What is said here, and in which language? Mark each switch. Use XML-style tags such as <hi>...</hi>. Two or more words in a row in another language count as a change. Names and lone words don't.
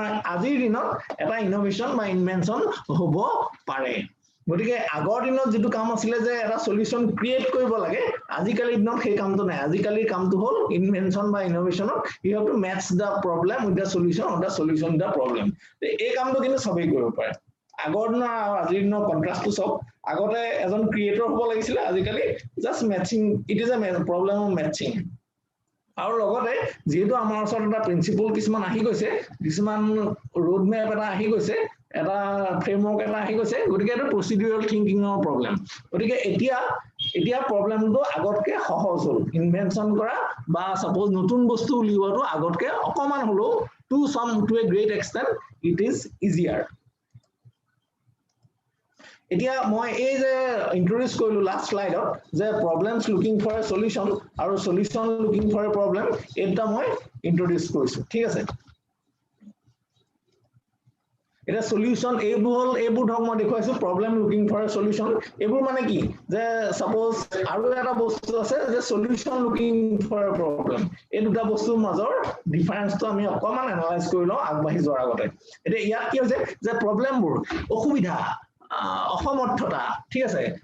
<as>আজিৰ দিনত এটা ইনোভেশন বা ইনভেনশন হ'ব পাৰে গতিকে আগৰ দিনত যেটো কাম আছিল যে এটা সলিউশন ক্ৰিয়েট কৰিব লাগে আজিকালি দিনত সেই কামটো নাই আজিকালি কামটো হ'ল ইনভেনশন বা ইনোভেশনত</as> <en>you have to match the problem with the solution or the solution the problem</en> <as>এই কামটো কিন্তু সবেই কৰিব পাৰে আগৰ দিনৰ আৰু আজিৰ দিনৰ কন্ট্ৰাষ্টটো সব আগতে এজন ক্ৰিয়েটৰ হ'ব লাগিছিল আজিকালি</as> <en>just matching it is a problem of matching</en> <as>আৰু লগতে যেহেতু আমাৰ ওচৰত এটা প্ৰিন্সিপল কিছুমান আহি গৈছে কিছুমান ৰোড মেপ এটা আহি গৈছে এটা ফ্ৰেমৱৰ্ক এটা আহি গৈছে গতিকে এটা</as> <en>procedural thinking problem</en> <as>গতিকে এতিয়া প্ৰবলেমটো আগতকে সহজ হ'ল ইনভেনশন কৰা বা সাপোজ নতুন বস্তু উলিওৱাটো আগতকে অকমান হলো</as> <en>to a great extent it is easier</en> <as>এতিয়া মই এই যে ইন্ট্ৰোডিউস কৰিলো</as> <en>last slide</en> <as>যে</as> <en>problems looking for a solution</en> <as>আৰু</as> <en>solution looking for a problem</en> <as>এটা মই ইন্ট্ৰোডিউস কৰিছো ঠিক আছে এটা সলিউশন এইবোৰ ধৰক মই দেখুৱাইছো</as> <en>problem looking for a solution</en> <as>এইবোৰ মানে কি যে সাপোজ আৰু এটা বস্তু আছে যে</as> <en>solution looking for a problem</en> <as>এই দুটা বস্তুৰ মাজৰ ডিফাৰেন্সটো আমি অকমান এনালাইজ কৰি লওঁ আগবাঢ়ি যোৱাৰ আগতে এতিয়া ইয়াত কি হৈছে যে প্ৰবলেমবোৰ অসুবিধা অসমৰ্থতা ঠিক আছে</as>